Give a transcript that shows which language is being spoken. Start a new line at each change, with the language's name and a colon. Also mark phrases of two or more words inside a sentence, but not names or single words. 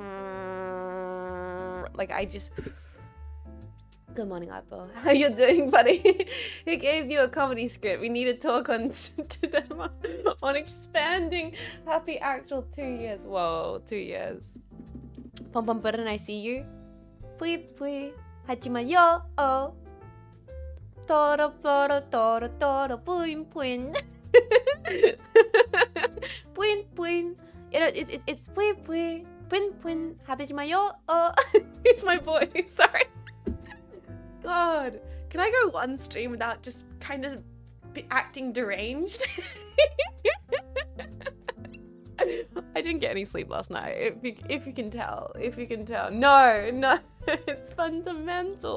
English: Like I just. Good morning, Apple. How you doing, buddy? Who gave you a comedy script? We need to talk to them on expanding. Happy actual 2 years. Whoa, 2 years. Pom pom and I see you. Pui pui. Hachima yo oh. Toro puin puin. Puin puin. It's pui pui. Pin pin, happy to my yo. Oh, it's my boy. Sorry. God, can I go one stream without just kind of acting deranged? I didn't get any sleep last night. If you can tell. No, it's fundamental.